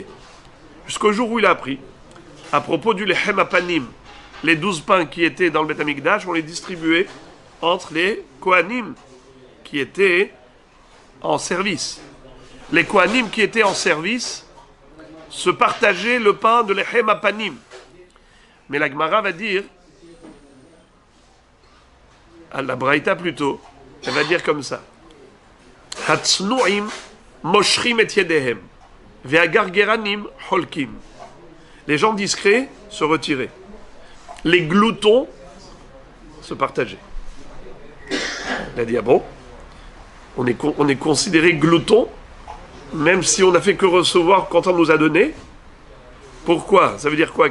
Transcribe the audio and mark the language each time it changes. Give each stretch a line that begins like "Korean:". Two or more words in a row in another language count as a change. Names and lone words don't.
French: Jusqu'au jour où il a appris, à propos du
Hebrew: לחם הפנים,
French: les 12 pains qui étaient dans le
Hebrew: בית המקדש,
French: on les distribuait entre les Kohanim qui étaient en service. Les Kohanim qui étaient en service se partageaient le pain de
Hebrew: לחם הפנים.
French: Mais la Gemara va dire, à la Braïta plutôt, elle va dire comme ça.
Hebrew: הצנועים מושכים את ידיהם, והגרגרנים חולקים.
French: Les gens discrets se retiraient. Les gloutons se partageaient. Il a dit, ah bon, on est considéré glouton, même si on n'a fait que recevoir quand on nous a donné. Pourquoi? Ça veut dire quoi?